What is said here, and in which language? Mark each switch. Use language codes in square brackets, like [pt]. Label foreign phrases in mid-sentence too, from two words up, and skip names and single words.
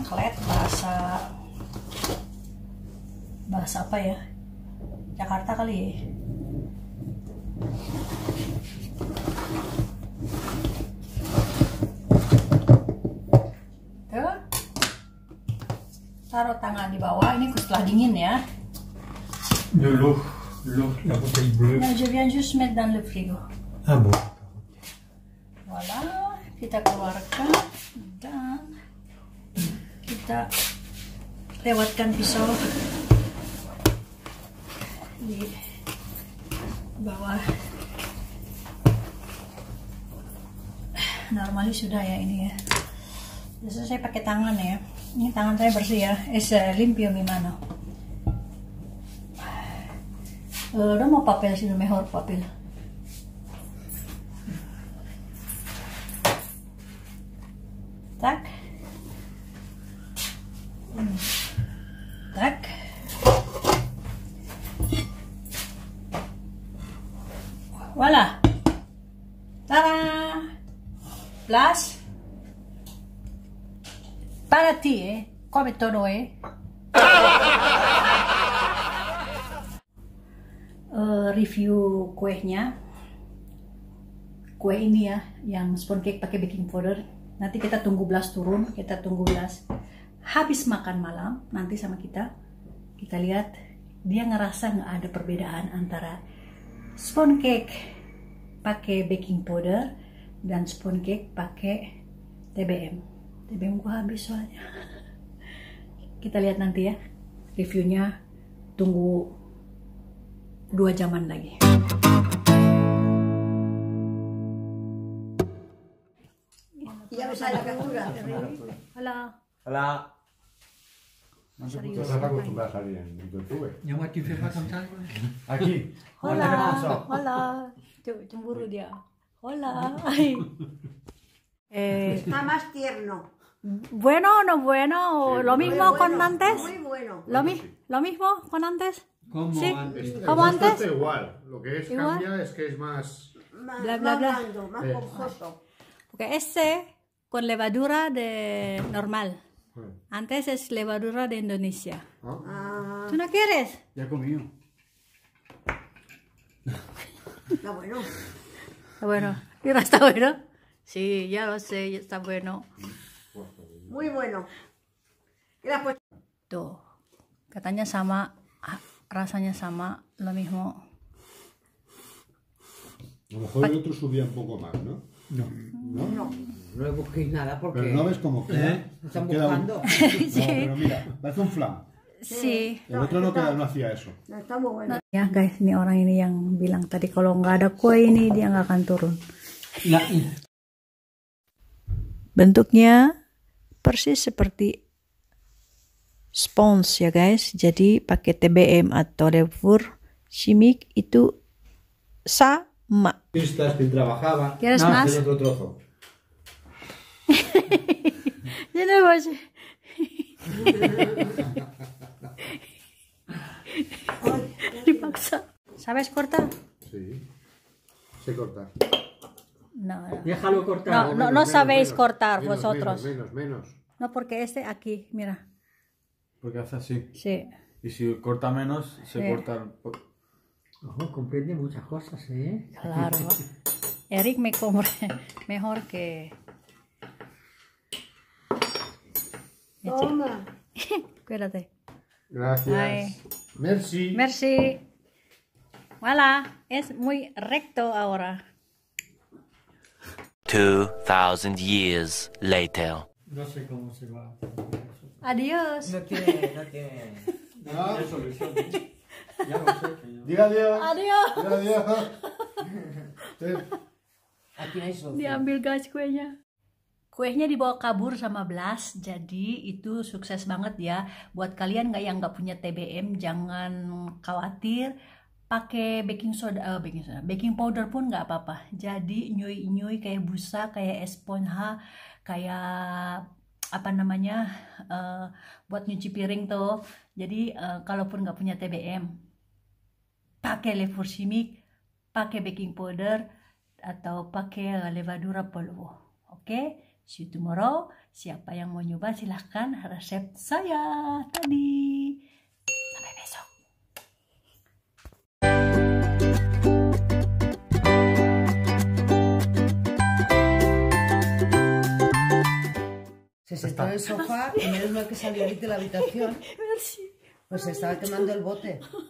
[id] Kelet bahasa apa ya? Jakarta kali ya. Tuh. Taruh tangan di bawah. Ini setelah dingin ya. [fr] De l'eau, la bouteille bleue. Nah, je viens juste mettre dans le frigo. Ah bon. Voilà, [id] kita keluarkan dan kita lewatkan pisau di bawah. Normally sudah ya ini ya. Biasanya saya pakai tangan ya. Ini tangan saya bersih ya. [es] Limpio mi mano. No papel sino mejor papel. Tak. Tak. [fr] Voilà. Tada. Plus. [es] Para ti, come todo, [id] review kuenya. Kue ini ya, yang [en] sponge cake [id] pakai [en] baking powder. [id] Nanti kita tunggu Blas turun, kita tunggu Blas habis makan malam nanti sama kita. Kita lihat dia ngerasa nggak ada perbedaan antara [en] sponge cake [id] pakai [en] baking powder [id] dan [en] sponge cake [id] pakai TBM. TBM gua habis soalnya. Kita lihat nanti ya reviewnya. Tunggu 2 jaman lagi. [es] Ya usah la captura. Hola. Hola. [id] Serius. [es] Estás acostumbrada a salir en YouTube. [fr] Et moi, tu fais pas comme ça? [es] Aquí. Hola. Hola. Cemburu dia. Hola. Está más tierno. Bueno o no bueno, lo mismo Muy con bueno, antes. Muy bueno. Lo mismo con antes. Como Sí. antes. ¿Cómo antes? Está igual. Lo que es Igual. cambia es que es más. Más, Bla, bla, más bla. blando, más esponjoso. Porque este con levadura de normal. Antes es levadura de Indonesia. ¿no? Ah, ¿Tú no quieres? Ya he comido. está bueno. Está bueno. Mira, está bueno. Sí, ya lo sé, ya está bueno. Muy bueno. ¿Qué le has puesto? [id] Tuh, katanya sama, rasanya sama, [es] lo mismo. A lo mejor el otro subía un poco más, ¿no? No. ¿No? No le busquéis nada porque Pero no ves cómo queda. están Queda un- buscando. Sí. No, pero mira, parece un flan. Sí. El otro no hacía eso. No, está muy bueno. [id] Ya guys, ini orang ini yang bilang tadi kalau nggak ada kue ini dia nggak akan turun. Nah, Bentuknya persis seperti sponge ya guys. Jadi pakai TBM atau [fr] levure chimique [id] itu sama. [es] Pistas que trabajaba. ¿Quieres No, más? este es otro trozo. [id] Ini masih. Dipaksa. [es] ¿Sabes cortar? Sí. Sé cortar. No, no. déjalo cortar. No sabéis cortar menos, vosotros. Menos. No, porque este aquí, mira. Porque hace así. Sí. Y si corta menos, se Sí. corta. Ojo, comprende muchas cosas, ¿eh? Claro. Eric me come mejor que. Toma. Cuídate. Gracias. Ay. [fr] Merci. Merci. Voilà, [es] es muy recto ahora. [en] 2,000 years later. [es] No sé cómo se va. Adiós. No tiene. Ah, Solución. Ya lo sé. Que yo... Diga adiós. Adiós. Diga adiós. Sí. Aquí no hay socio. [id] Diambil guys kuenya. Kuenya dibawa kabur sama Blas, jadi itu sukses banget ya. Buat kalian yang nggak punya TBM, jangan khawatir. Pakai [en] baking powder [id] pun nggak apa-apa. Jadi nyui kayak busa, kayak esponja, kayak apa namanya buat nyuci piring tuh. Jadi kalaupun nggak punya TBM, pakai [fr] levure chimique, [id] pakai [en] baking powder [id] atau pakai [es] levadura polvo. [id] Oke? [en] See you tomorrow. [id] Siapa yang mau nyoba silahkan resep saya tadi. Sampai besok. [es] Se sentó en el sofá y menos mal que salió ahorita de la habitación. [fr] Merci. [es] Pues se estaba quemando el bote.